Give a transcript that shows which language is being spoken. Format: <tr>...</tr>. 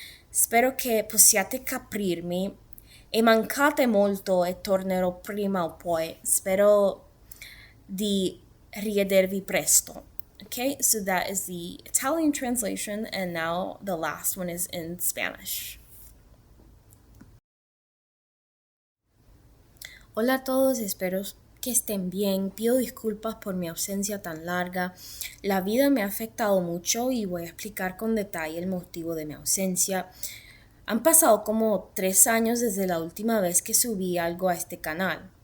<it>Spero che possiate capirmi e mancate molto e tornerò prima o poi. Spero di riedervi presto.</it> <en>Okay, so that is the Italian translation, and now the last one is in Spanish.</en> <es>Hola a todos, espero que estén bien. Pido disculpas por mi ausencia tan larga. La vida me ha afectado mucho y voy a explicar con detalle el motivo de mi ausencia. Han pasado como 3 años desde la última vez que subí algo a este canal.</es>